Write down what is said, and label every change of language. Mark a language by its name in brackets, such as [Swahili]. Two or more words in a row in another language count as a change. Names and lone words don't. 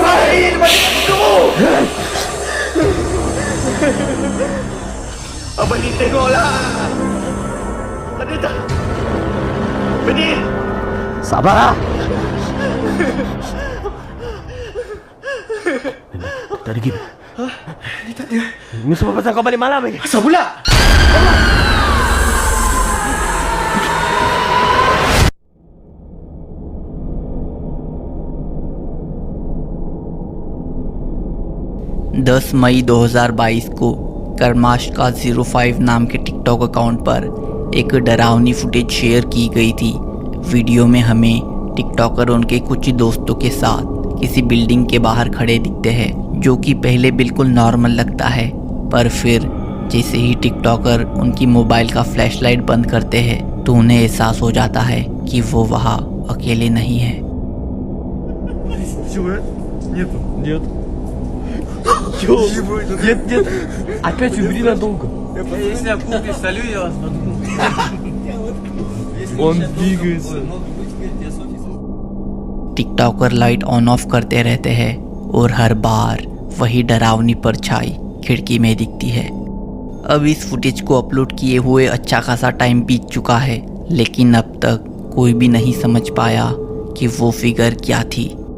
[Malay] Abang Aidin dekat situ. Abang Aidin tengoklah. Ada tak? Abang Aidin. Sabarlah. Tak ada, Kim. Ini tak ada. Ini semua pasal kau balik malam ni. Asal pula? [Hindi] दस मई 2022 को कर्माश का 05 नाम के [English] TikTok account [Hindi] पर एक डरावनी फुटेज शेयर की गई थी। वीडियो में हमें टिकटॉकर उनके कुछ दोस्तों के साथ किसी बिल्डिंग के बाहर खड़े दिखते हैं, जो कि पहले बिल्कुल नॉर्मल लगता है, पर फिर जैसे ही टिकटॉकर उनकी मोबाइल का फ्लैशलाइट बंद करते हैं तो उन्हें एहसास हो जाता है कि वो वहाँ अकेले नहीं हैं। [Russian] Нет. Опять убери надолго. Если я кухню солю, я вас Он двигается. [English] TikToker light on off [Hindi] करते रहते हैं और हर बार वही डरावनी परछाई खिड़की में दिखती है। अब इस फुटेज को अपलोड किए हुए अच्छा खासा टाइम बीत चुका है, लेकिन अब तक कोई भी नहीं समझ पाया कि वो फिगर क्या थी।